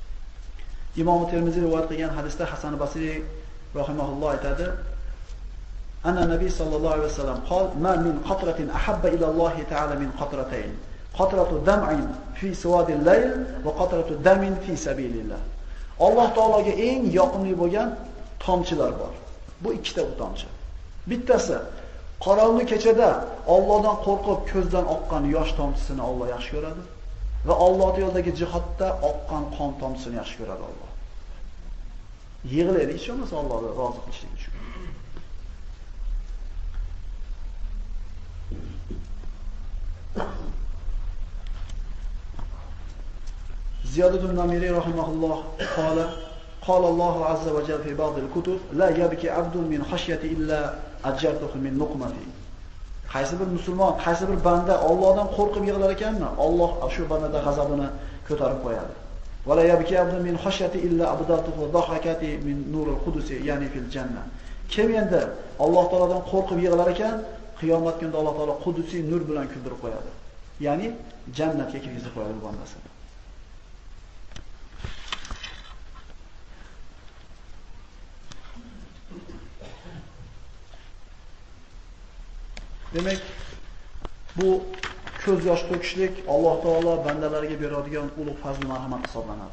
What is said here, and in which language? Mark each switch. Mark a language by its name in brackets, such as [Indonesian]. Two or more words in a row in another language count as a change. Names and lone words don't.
[Uzbek] Imom Termiziy rivoyat qilgan hadisda Hasan Basriy rahimahulloh aytadi: [Arabic] أن النبي صلى الله عليه وسلم قال: "ما من قطرة أحب إلى الله تعالى من قطرتين. قطرة دمع في سواد الليل وقطرة دم في سبيل الله." [Uzbek] Alloh taologa eng yoqimli bo'lgan tomchilar bor. Bu ikkita tomchi. Bittasi qorong'u kechada Allohdan qo'rqib ko'zdan oqqan yosh tomchisini Alloh yaxshi ko'radi va Alloh yo'lidagi jihodda oqqan qon tomchisini yaxshi ko'radi Alloh. Yig'laylik ishonmasa Allohni rozi qilishlik uchun. [Arabic] Ziyad ibn Namiri rahimahulloh قال الله عز وجل في بعض الكتب لا يبكي عبد من خشية إلا أجرته من نقمته. [Uzbek] Qaysi bir musulmon, qaysi bir banda Allohdan qo'rqib yig'lar ekanmi, Alloh shu bandada g'azabini ko'tarib qo'yadi. [Arabic] ولا يبكي عبد من خشيتي إلا أبدته ضحكاتي من نور القدس, يعني في الجنة. [Uzbek] Kim endi Alloh taoladan qo'rqib yig'lar ekan, qiyomat kunida Alloh taolo qudusiy nur bilan kuldirib qo'yadi. Ya'ni jannatga kirgizib qo'yadi bu bandasini. Demak, bu ko'z yosh to'kishlik Alloh taolo bandalarga beradigan ulug' fazl marhamat hisoblanadi.